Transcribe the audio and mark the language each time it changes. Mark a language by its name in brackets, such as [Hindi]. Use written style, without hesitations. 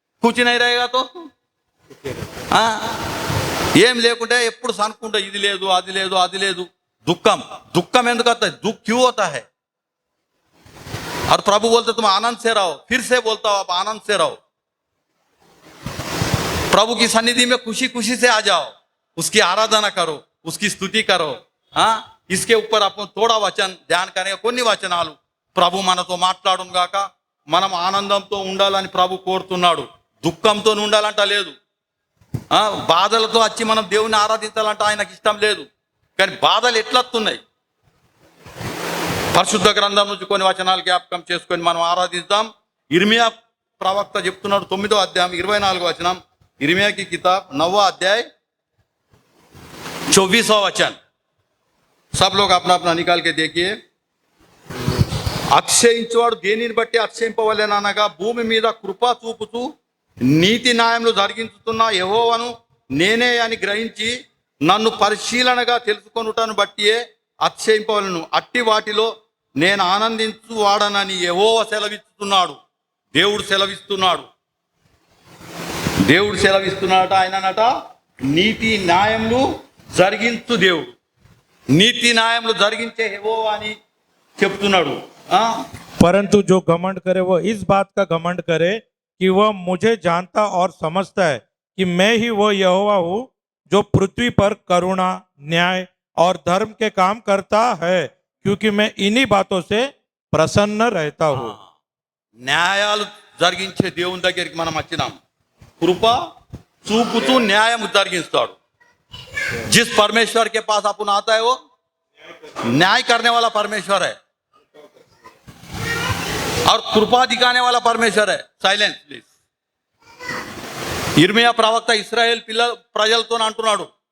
[Hindi] कुछ नहीं रहेगा तो [Telugu] ఏం లేకుంటే ఎప్పుడు సనుకుంటా ఇది లేదు అది లేదు అది లేదు. దుఃఖం దుఃఖం ఎందుకు వస్తుంది? [Hindi] दुख क्यों होता है? और प्रभु बोलते तुम आनंद से रहो. फिर से बोलता हूं आप आनंद से रहो. प्रभु की सन्निधि में खुशी खुशी से आ जाओ, उसकी आराधना करो, उसकी स्तुति करो. इसके ऊपर अपन थोड़ा वचन ध्यान करेंगे. [Telugu] కొన్ని వచనాలు ప్రభు మనతో మాట్లాడును గాక. మనం ఆనందంతో ఉండాలని ప్రభు కోరుతున్నాడు. దుఃఖంతో ఉండాలంట లేదు. బాధలతో వచ్చి మనం దేవుని ఆరాధించాలంటే ఆయనకి ఇష్టం లేదు. కానీ బాధలు ఎట్లా వస్తున్నాయి? పరిశుద్ధ గ్రంథం నుంచి కొన్ని వచనాలు జ్ఞాపకం చేసుకొని మనం ఆరాధిద్దాం. ఇర్మియా ప్రవక్త చెప్తున్నాడు 9వ అధ్యాయం 24వ వచనం. [Hindi] ఇర్మియా की किताब 9वां अध्याय 24वां वचन. सब लोग अपना अपना निकाल के देखिए. [Telugu] అక్షయించువాడు దేనిని బట్టి అక్షయింపవలెననగా భూమి మీద కృప చూపుతూ నీతి న్యాయములు జరిగించుతున్న యెహోవాను నేనే అని గ్రహించి నన్ను పరిశీలనగా తెలుసుకొనుటను బట్టియే అక్షయింపవలను. అట్టి వాటిలో నేను ఆనందించువాడనని యెహోవా సెలవిస్తున్నాడు. దేవుడు సెలవిస్తున్నాడు. దేవుడు సెలవిస్తున్నాడట. ఆయననట నీతి న్యాయములు జరిగించు దేవుడు. నీతి న్యాయములు జరిగించే యెహోవా అని చెప్తున్నాడు. [Hindi] परंतु जो घमंड करे वो इस बात का घमंड करे कि वह मुझे जानता और समझता है कि मैं ही वो यहोवा हूँ जो पृथ्वी पर करुणा, न्याय और धर्म के काम करता है, क्योंकि मैं इन्हीं बातों से प्रसन्न रहता हूँ. [Telugu] న్యాయాలు జరిగించే దేవుని దగ్గరికి మనం వచ్చినాం. కృప చూపుతూ న్యాయం జరిగిస్తాడు. [Hindi] जिस परमेश्वर के पास अपन आता है वो न्याय करने वाला परमेश्वर है और कृपा दिखाने वाला परमेश्वर है. [Telugu] Silence please. ఇర్మియా ప్రవక్త ఇశ్రాయేల్ ప్రజలతో అంటున్నాడు,